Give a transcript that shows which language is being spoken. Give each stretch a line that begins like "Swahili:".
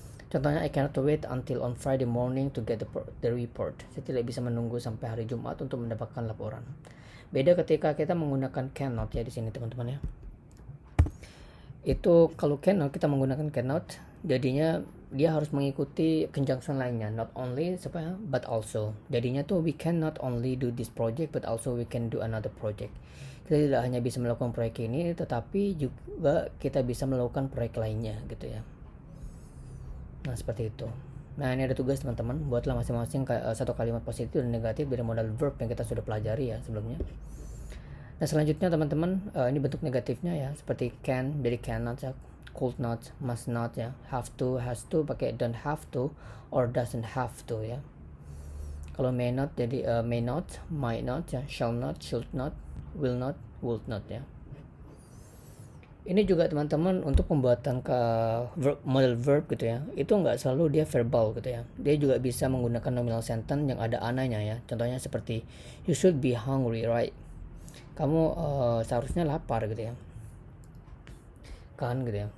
Indonesian: Contohnya
English: I cannot wait until on Friday morning to get the report.
Indonesian: Saya tidak bisa menunggu sampai hari Jumat untuk mendapatkan laporan. Beda ketika kita menggunakan cannot ya di sini teman-teman ya. Itu kalau cannot kita menggunakan cannot, jadinya dia harus mengikuti conjunction lainnya,
English: not only but also.
Indonesian: Jadinya tuh
English: we can not only do this project but also we can do another project.
Indonesian: Kita tidak hanya bisa melakukan proyek ini, tetapi juga kita bisa melakukan proyek lainnya gitu ya. Nah seperti itu. Nah ini ada tugas teman-teman, buatlah masing-masing satu kalimat positif dan negatif dari modal verb yang kita sudah pelajari ya sebelumnya. Nah selanjutnya teman-teman, ini bentuk negatifnya ya, seperti can dari cannot ya, could not, must not ya, have to, has to pakai
English: don't have to or doesn't have to
Indonesian: ya. Kalau may not jadi may not, might not ya, shall not, should not, will not, would not ya. Ini juga teman-teman untuk pembuatan ke model verb gitu ya, itu nggak selalu dia verbal gitu ya, dia juga bisa menggunakan nominal sentence yang ada ananya ya. Contohnya seperti
English: you should be hungry, right?
Indonesian: Kamu seharusnya lapar gitu ya kan, gitu ya.